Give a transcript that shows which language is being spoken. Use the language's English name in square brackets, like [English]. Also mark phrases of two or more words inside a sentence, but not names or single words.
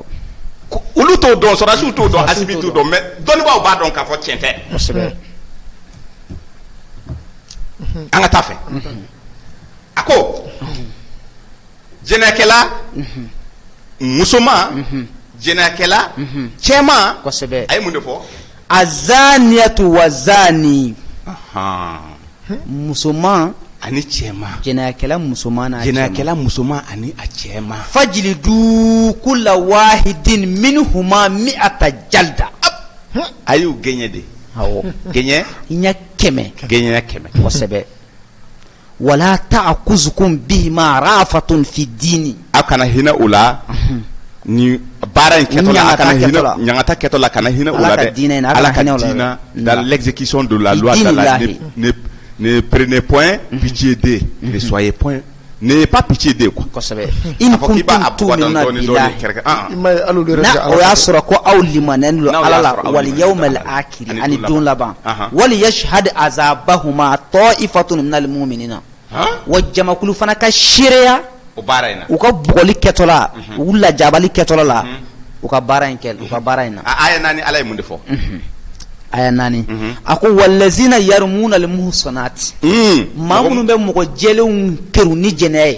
[Bambara] olu t'o dɔn sɔrɔdasiw t'o dɔn Asimi t'o dɔn mais dɔnnibaw b'a dɔn k'a fɔ tiɲɛ tɛ an ka taa fɛ a ko jɛnɛyakɛla musoman jɛnɛyakɛla cɛman kosɛbɛ a ye mun de fɔ [Arabic] الزانية والزاني musoman [Bambara] ani cɛman jɛnɛyakɛla musoman ani a cɛman [Arabic] فاجلدوا كل واحد منهما مائة جلدة [Bambara] a y'u gɛɲɛ de awɔ gɛɲɛ ɲɛ 100 gɛɲɛ 100 [Arabic] kosɛbɛ ولا تأخذكم بهما رأفة في دين [Bambara] a kana hinɛ o la ni baara in kɛtɔla a kana hinɛ ɲangata kɛtɔla kana hinɛ o la dɛ ala ka diina [French] dans l'exécution de la loi d'Allah ne prenez point pitié d'eux ne soyez point ne pas pitié d'eux quoi [Bambara] kosɛbɛ [Arabic] إن كنتم تؤمنون بالله [Bambara] na o y'a sɔrɔ ko aw limanen don ala la [Arabic] واليوم الآخر [Bambara] ani don laban [Arabic] وليشهد عذابهما طائفة من المؤمنين [Bambara] wa jamakulu fana ka seereya o baara in na u ka bugɔli kɛtɔla u lajabali kɛtɔla la u ka baara in kɛ u ka baara in na aya 4 ala ye mun de fɔ aya 4 a ko [Arabic] والذين يرمون المحصنات [Bambara] maa minnu bɛ mɔgɔ jɛlenw keru ni jɛnɛya ye